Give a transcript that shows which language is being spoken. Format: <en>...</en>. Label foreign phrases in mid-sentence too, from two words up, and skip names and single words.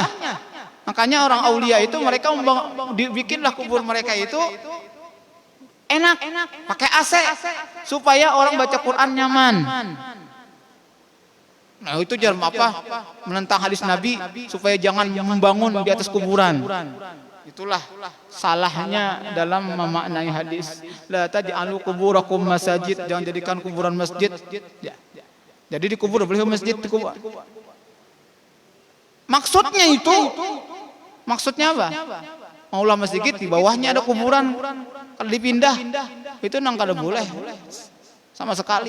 <id>Makanya orang aulia itu mereka bikinlah kubur mereka itu enak, pakai AC supaya orang baca Quran nyaman. Nah itu jangan menentang hadis Nabi supaya jangan membangun di atas kuburan. Itulah salahnya dalam memaknai hadis.</id> <ar>لا تجعلوا قبوركم مساجد,</ar> <id>jangan jadikan kuburan masjid. Jadi dikubur boleh masjid dikubur. Maksudnya apa?</id> <bjn>Maulah masjid di bawahnya ada kuburan, kalau dipindah itu nang kada boleh sama sekali.</bjn>